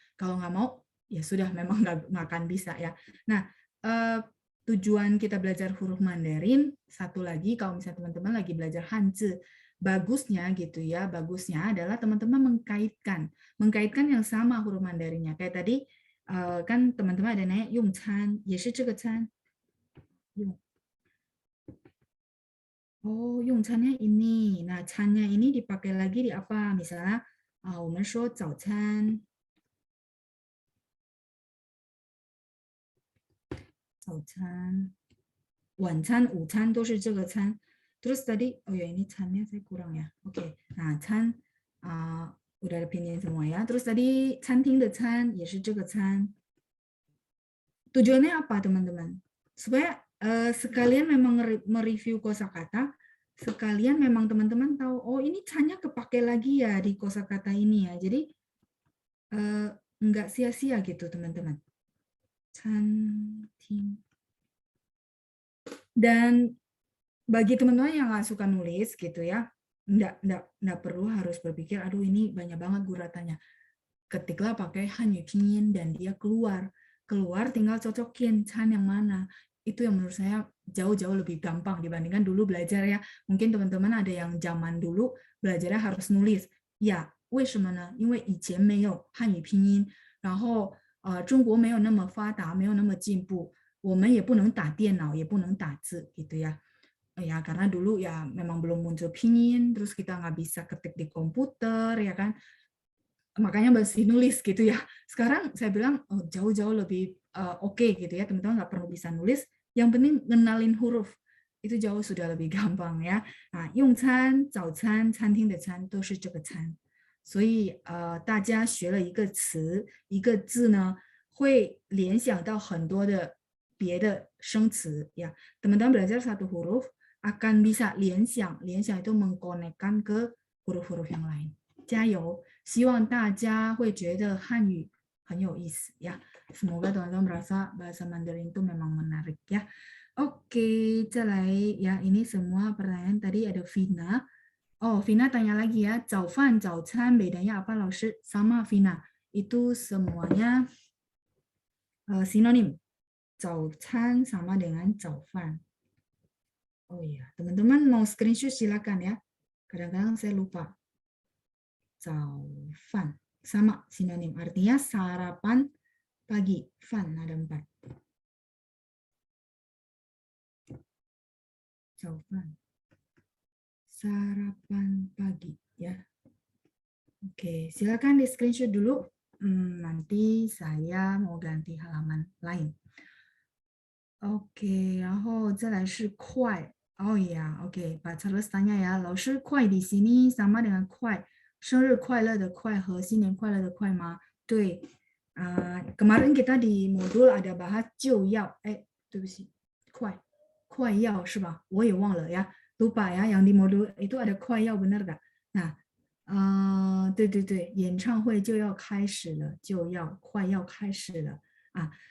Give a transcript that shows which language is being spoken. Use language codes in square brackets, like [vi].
[id] Kalau nggak mau ya sudah, memang nggak akan bisa ya. Nah, tujuan kita belajar huruf Mandarin satu lagi, kalau misalnya teman-teman lagi belajar Hanzi, bagusnya gitu ya, bagusnya adalah teman-teman mengkaitkan yang sama huruf Mandarinnya. Kayak tadi kan teman-teman ada nanya yung can, [zh] 也是这个餐. [id] Oh, yung cannya ini. Nah, cannya ini dipakai lagi di apa? Misalnya [zh] 我们说早餐, 晚餐、午餐都是这个餐. [id] Terus tadi, oh ya ini cannya saya kurang ya. Oke, nah can udah ada pinyin semua ya. Terus tadi [zh] 餐厅的餐也是这个餐. [id] Tujuannya apa teman-teman? Supaya sekalian memang mereview kosakata, sekalian memang teman-teman tahu, oh ini cannya kepake lagi ya di kosakata ini ya. Jadi nggak sia-sia gitu teman-teman. Canting. Dan bagi teman-teman yang nggak suka nulis gitu ya, nggak perlu harus berpikir, aduh ini banyak banget guratannya. Ketiklah pakai Hanyu Pinyin dan dia keluar tinggal cocokin Chan yang mana. Itu yang menurut saya jauh-jauh lebih gampang dibandingkan dulu belajar ya. Mungkin teman-teman ada yang zaman dulu belajarnya harus nulis. [zh] Ya, 为什么呢？因为以前没有汉语拼音，然后中国没有那么发达，没有那么进步，我们也不能打电脑，也不能打字 [id] gitu ya. Ya karena dulu ya memang belum muncul pinyin, terus kita nggak bisa ketik di komputer ya kan. makanya masih nulis gitu ya. Sekarang saya bilang oh, jauh-jauh lebih oke gitu ya, teman-teman nggak perlu bisa nulis, yang penting ngenalin huruf itu jauh sudah lebih gampang呀。 [zh] 啊，用餐、早餐、餐厅的餐都是这个餐，所以大家学了一个词、一个字呢，会联想到很多的别的生词呀。 [id] teman-teman belajar satu huruf akan bisa 联想，联想itu mengkonekkan ke huruf-huruf yang lain。 [zh] 加油！希望大家会觉得汉语很有意思ya. [id] Semoga teman-teman merasa bahasa Mandarin itu memang menarik ya. Oke, [zh] 再来 [id] ya. Ini semua pertanyaan tadi ada Vina. Oh, Vina tanya lagi ya. [zh] 早饭, 早餐 [id] bedanya apa, [zh] 老师? [id] Sama Vina. Itu semuanya sinonim. 早餐 sama dengan 早饭. Oh iya, teman-teman mau screenshot silakan ya. Kadang-kadang saya lupa. 早饭 sama sinonim, artinya sarapan pagi. Fan ada 4. 早饭 sarapan pagi ya. Oke, silakan di screenshot dulu. Nanti saya mau ganti halaman lain. [zh] Oke, 然后再来是快.Oh iya, oke. [id] Pak Charles tanya ya, [zh] 老师快 [id] di sini sama dengan [zh] 快，生日快乐的快和新年快乐的快吗？ [id] 对，kemarin kita di modul ada bahas 就要， [zh] 对不起，快要是吧？我也忘了呀， [id] lupa ya, yang di modul itu ada [zh] 快要 [id] benar nggak? [zh] Nah, 对对对，演唱会就要开始了，就要快要开始了啊。